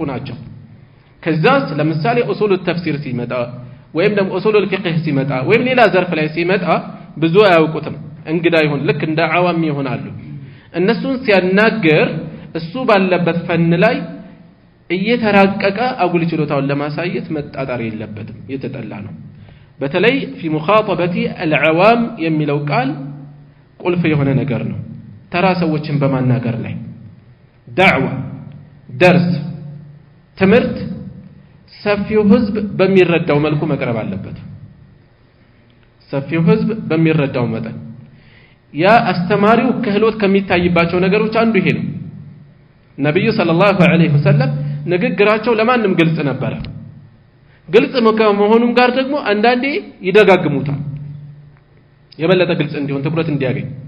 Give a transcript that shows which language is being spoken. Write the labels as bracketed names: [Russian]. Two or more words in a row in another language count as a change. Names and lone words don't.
[Amharic] ናቸው ከዛስ ለምሳሌ [Arabic] أصول التفسير [Amharic] ሲመጣ ወይም ደግሞ [Arabic] أصول الفقه [Amharic] ሲመጣ ወይም ሌላ ዘርፍ ላይ ሲመጣ ብዙ አያውቁትም እንግዳ ይሆን ልክ እንደ ዓዋም ይሆናሉ እነሱን ሲያናገር እሱ ባለበት ፈን ላይ እየተራቀቀ አጉል ችሎታውን ለማሳየት መጣጣር የለበትም የተጠላ ነው በተለይ [Arabic] في مخاطبه العوام [Amharic] የሚለው ቃል ቁልፍ የሆነ ነገር ነው ተራ ሰዎችን በማናገር ላይ [Arabic] دعوه درس [Amharic] ትምህርት ሰፊው ህዝብ በሚረዳው መልኩ መቅረብ አለበት ሰፊው ህዝብ በሚረዳው መጠን ያ አስተማሪው ክህሎት ከሚታይባቸው ነገሮች አንዱ ይሄ ነው ነብዩ [Arabic] صلى الله عليه وسلم [Amharic] ንግግራቸው ለማንም ግልጽ ነበር ግልጽ መሆኑም ጋር ደግሞ አንዳንዴ ይደጋግሙታል የበለጠ ግልጽ እንዲሆን ትኩረት እንዲያገኝ